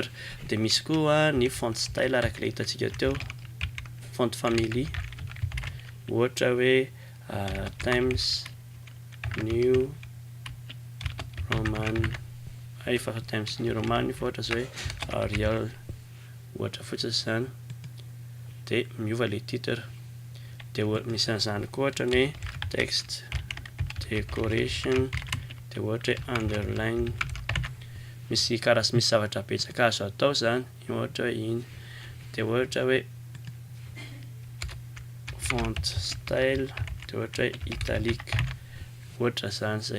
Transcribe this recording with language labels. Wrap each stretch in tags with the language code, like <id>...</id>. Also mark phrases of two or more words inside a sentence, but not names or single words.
<mg>Dia misy koa ny</mg> <en>font style</en> <mg>araka ilay hitantsika teo,</mg> <en>font family</en> <mg>ohatra hoe Times New Roman, efa Times New Roman fa ohatra zao hoe Arial ohatra fotsiny zany. Dia miova le titre. Dia misy an'izany koa ohatra ny</mg> <en>text decoration,</en> <mg>dia ohatra hoe underline, misy zavatra betsaka azo atao zany ohatra hoe iny. Dia ohatra hoe</mg> <en>font style,</en> <mg>dia ohatra hoe italique ohatra zany zay.</mg>